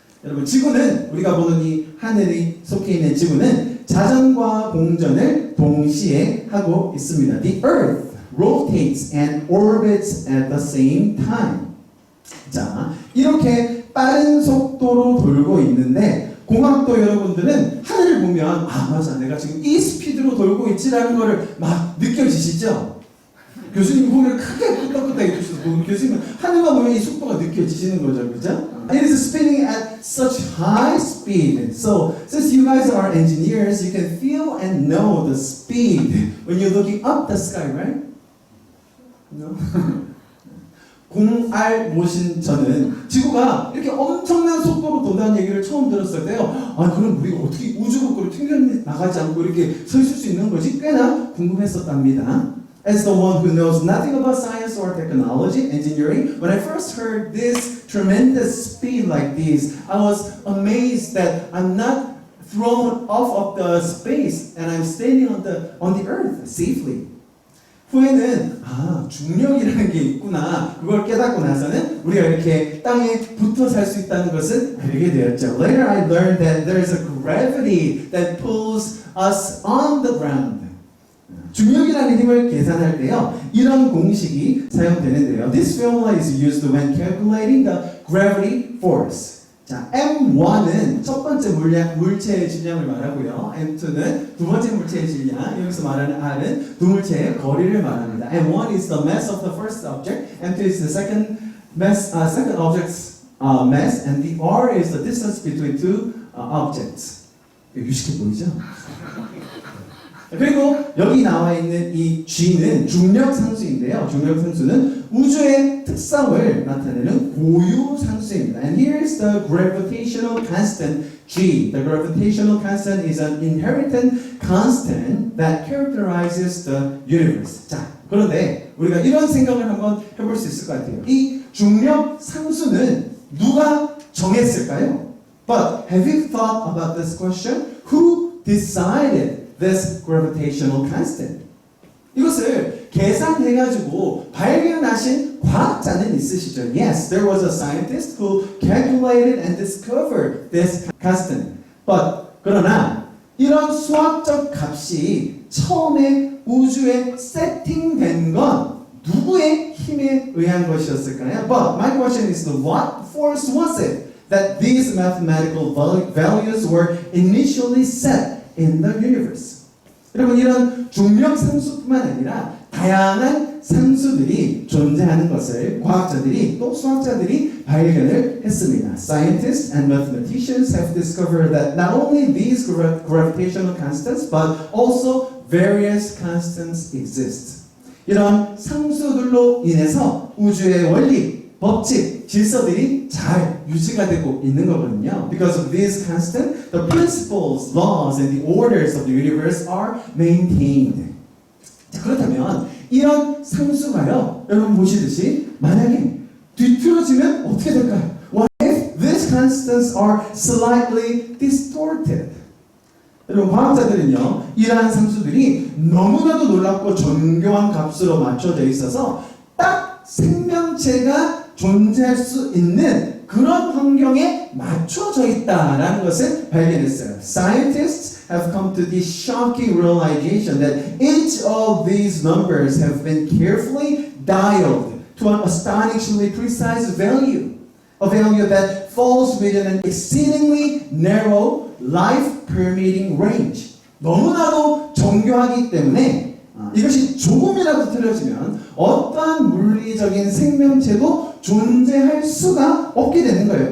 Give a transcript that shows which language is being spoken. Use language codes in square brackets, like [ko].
[ko] 여러분, 지구는 우리가 보는 이 하늘이 속해 있는 지구는 자전과 공전을 동시에 하고 있습니다. [en] The Earth rotates and orbits at the same time. [ko] 자, 이렇게 빠른 속도로 돌고 있는데 공학도 여러분들은 하늘을 보면 아 맞아 내가 지금 이 스피드로 돌고 있지라는 거를 막 느껴지시죠? 교수님 고개를 크게 끄덕끄덕 해주셔서 교수님은 하늘만 보면 이 속도가 느껴지시는 거죠, 그죠? [en] It is spinning at such high speed. So since you guys are engineers, you can feel and know the speed when you're looking up the sky, right? No? [ko] 공알 모신 저는 지구가 이렇게 엄청난 속도로 돈다는 얘기를 처음 들었을 때요. 아 그럼 우리가 어떻게 우주국으로 튕겨나가지 않고 이렇게 서 있을 수 있는 거지? 꽤나 궁금했었답니다. [en] As the one who knows nothing about science or technology, engineering, when I first heard this tremendous speed like this, I was amazed that I'm not thrown off of the space and I'm standing on the earth safely. [ko] 후에는 아 중력이라는 게 있구나 그걸 깨닫고 나서는 우리가 이렇게 땅에 붙어 살 수 있다는 것을 알게 되었죠. [en] Later I learned that there is a gravity that pulls us on the ground. [ko] 중력이라는 힘을 계산할 때요 이런 공식이 사용되는데요. [en] This formula is used when calculating the gravity force. [ko] 자, M1은 첫 번째 물체의 질량을 말하고요. M2는 두 번째 물체의 질량, 여기서 말하는 R은 두 물체의 거리를 말합니다. [en] M1 is the mass of the first object, M2 is the second object's mass, and the R is the distance between two objects. [ko] 유식해 보이죠? 그리고 여기 나와 있는 이 G는 중력 상수인데요. 중력 상수는 우주의 특성을 나타내는 고유 상수입니다. [en] And here is the gravitational constant G. The gravitational constant is an inherent constant that characterizes the universe. [ko] 자, 그런데 우리가 이런 생각을 한번 해볼 수 있을 것 같아요. 이 중력 상수는 누가 정했을까요? [en] But have you thought about this question? Who decided this gravitational constant? [ko] 이것을 계산해가지고 발견하신 과학자는 있으시죠? [en] Yes, there was a scientist who calculated and discovered this constant. But [ko] 그러나 이런 수학적 값이 처음에 우주에 세팅된 건 누구의 힘에 의한 것이었을까요? [en] But my question is, what force was it that these mathematical values were initially set in the universe? [ko] 여러분, 이런 중력 상수뿐만 아니라 다양한 상수들이 존재하는 것을 과학자들이 또 수학자들이 발견을 했습니다. [en] Scientists and mathematicians have discovered that not only these gravitational constants but also various constants exist. [ko] 이런 상수들로 인해서 우주의 원리, 법칙, 질서들이 잘 유지가 되고 있는 거거든요. [en] Because of these constants, the principles, laws, and the orders of the universe are maintained. [ko] 자, 그렇다면 이런 상수가요, 여러분 보시듯이 만약에 뒤틀어지면 어떻게 될까요? [en] What if these constants are slightly distorted? [ko] 여러분, 과학자들은요, 이러한 상수들이 너무나도 놀랍고 정교한 값으로 맞춰져 있어서 딱 생명체가 존재할 수 있는 그런 환경에 맞춰져 있다라는 것을 발견했어요. [en] Scientists have come to this shocking realization that each of these numbers have been carefully dialed to an astonishingly precise value. A value that falls within an exceedingly narrow life-permitting range. [ko] 너무나도 정교하기 때문에 이것이 조금이라도 틀려지면 어떠한 물리적인 생명체도 존재할 수가 없게 되는 거예요.